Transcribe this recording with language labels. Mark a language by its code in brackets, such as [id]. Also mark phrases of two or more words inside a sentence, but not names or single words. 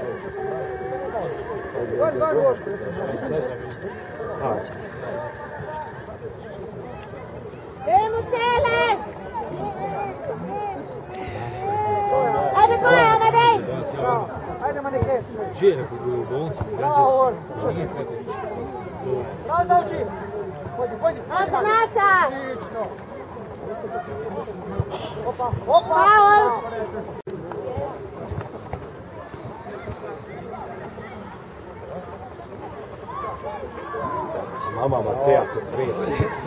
[sl] Idemo cele! Ajde koje, Amadej! Ajde, Manike. [it] Giro che due buoni. [sl] Bravo. Bravo, Davči. Pojdi. Naša! Odlično. Opa. Mama Mateja se trese.